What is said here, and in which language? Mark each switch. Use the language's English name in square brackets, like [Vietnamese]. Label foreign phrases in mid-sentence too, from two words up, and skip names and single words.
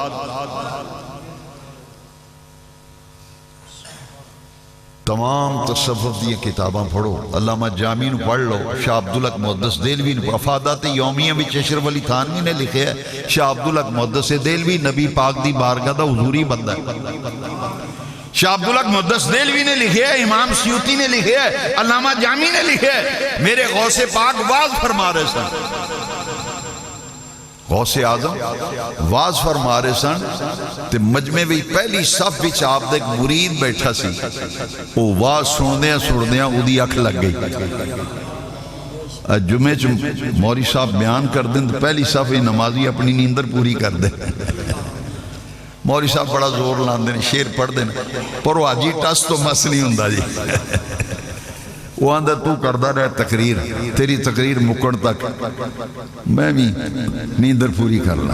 [Punjabi] تمام تصوف دی کتاباں پڑھو، علامہ جامی نو پڑھ لو، شاہ عبدالحق محدث دہلوی نو افادات یومیہ بھی اشرف علی تھانوی نے لکھے ہے، شاہ عبدالحق محدث دہلوی نبی پاک دی بارگاہ دا حضوری بندہ ہے، شاہ عبدالحق محدث دہلوی نے لکھے ہے، امام سیوطی نے لکھے ہے، علامہ جامی نے لکھے ہے۔ میرے غوث پاک واضح فرما رہے سن، غوث اعظم واز فرما رہے سن تے مجمع وچ پہلی صف وچ آپ دا ایک مرید بیٹھا سی، وہ واز سندیاں اودی اکھ لگ گئی۔ جمعے چ مولوی صاحب بیان کر دیں تو پہلی صف نمازی اپنی نیندر پوری کر دیں۔ مولوی صاحب بڑا زور لاندے ہیں، شیر پڑھ دیں، پر وہ آجی ٹس تو مس نہیں ہوندا جی۔ وہ آندہ تو کردہ رہے تقریر، تیری تقریر مکن تک میں بھی نیندر پوری کر لوں۔